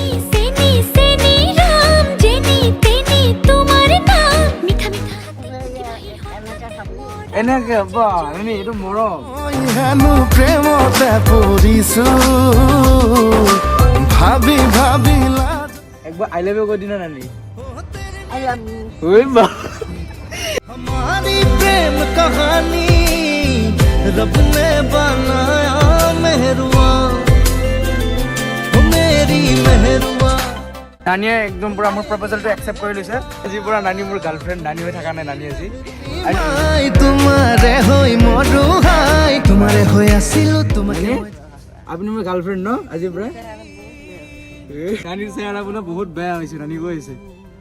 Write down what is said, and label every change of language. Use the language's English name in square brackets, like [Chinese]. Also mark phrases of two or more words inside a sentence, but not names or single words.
[Assamese] এনেকে বানি এইটো মৰম। প্ৰেমতে পৰিছো ভাবি ভাবি একবাৰ [English] I love you [Assamese] কৈ দিনা নানি। [Hindi] हमारी प्रेम कहानी रब ने बनाया मेहरुआ मेरी मेहरुआ। [Assamese] নানিয়ে একদম পুৰা মোৰ প্ৰপ'জেলটো একচেপ্ট কৰি লৈছে। আজিৰ পৰা নানি মোৰ গাৰ্লফ্ৰেণ্ড, নানি হৈ থকা নাই নানি আজি। তোমাৰে হৈ মৰো হাই তোমাৰে হৈ আছিলো তোমাৰে। আপুনি মোৰ গাৰ্লফ্ৰেণ্ড ন আজিৰ পৰা? নানিৰ চেহেৰা আপোনাৰ বহুত বেয়া হৈছে, নানি কৈ আছে।